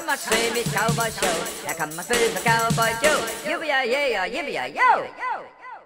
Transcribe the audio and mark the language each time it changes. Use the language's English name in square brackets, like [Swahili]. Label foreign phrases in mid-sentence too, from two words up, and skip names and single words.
[English] swim it cowboy show. [Swedish] Här kan man spela cowboy Joe. Yippee-yi-yi, yippee-yi-yo.